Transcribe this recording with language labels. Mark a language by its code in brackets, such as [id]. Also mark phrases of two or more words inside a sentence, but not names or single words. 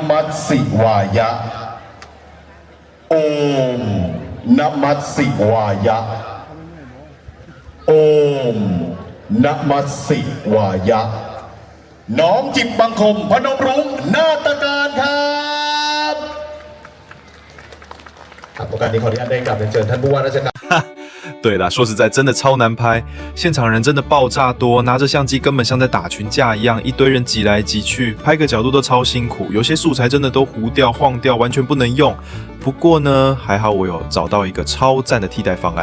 [sa] शिवाय ओम् नमः शिवाय ओम् नमः शिवाय [th] น้อมจิตบังคมพนมรุ้งนาฏการครับโอกาสนี้ขออนุญาตได้กลับเรียนเชิญท่านผู้ว่าราชการ [zh] 对啦，说实在，真的超难拍，现场人真的爆炸多，拿着相机根本像在打群架一样，一堆人挤来挤去，拍个角度都超辛苦，有些素材真的都糊掉、晃掉，完全不能用。不过呢，还好我有找到一个超赞的替代方案。